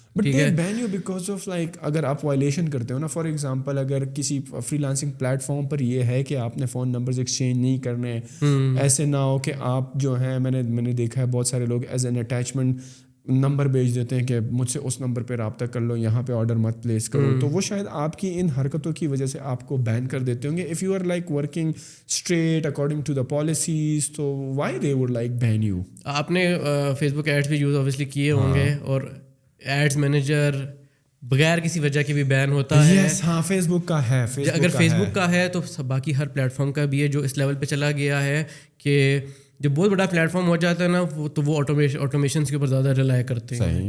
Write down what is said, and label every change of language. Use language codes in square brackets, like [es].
[en] but they ban you because of like [ur] اگر آپ violation کرتے ہو نا, [en] for example [ur] اگر کسی فری لانسنگ پلیٹفارم پر یہ ہے کہ آپ نے فون نمبرز ایکسچینج نہیں کرنے, ایسے نہ ہو کہ آپ جو ہیں, میں نے دیکھا ہے بہت سارے لوگ [en] as an attachment [ur] نمبر بھیج دیتے ہیں کہ مجھ سے اس نمبر پہ رابطہ کر لو, یہاں پہ آرڈر مت پلیس کرو, تو وہ شاید آپ کی ان حرکتوں کی وجہ سے آپ کو بین کر دیتے ہوں گے. [en] if you are like working straight according to the policies, [ur] تو [en] Why they would like ban you. [ur] آپ نے فیس بک ایڈس بھی یوز اوبیسلی کیے ہوں گے, اور ایڈس مینیجر بغیر کسی وجہ کے بھی بین ہوتا ہے. ہاں, فیس بک کا ہے. اگر فیس بک کا ہے تو باقی ہر پلیٹ فارم کا بھی ہے, جو اس لیول پہ چلا گیا ہے کہ جب بہت بڑا پلیٹ فارم ہو جاتا ہے نا, تو وہ آٹومیشنس کے اوپر زیادہ ریلائی کرتے ہیں.